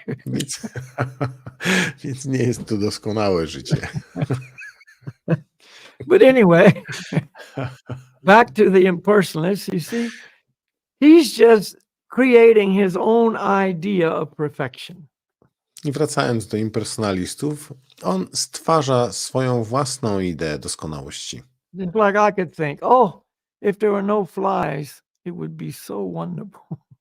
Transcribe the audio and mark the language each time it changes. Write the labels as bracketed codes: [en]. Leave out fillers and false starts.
[pl] Więc, więc nie jest to doskonałe życie. [en] But anyway, back to the impersonalist, you see, he's just creating his own idea of perfection. [pl] I wracając do impersonalistów, on stwarza swoją własną ideę doskonałości. [en] It's like I could think, oh, if there were no flies, it would be so wonderful.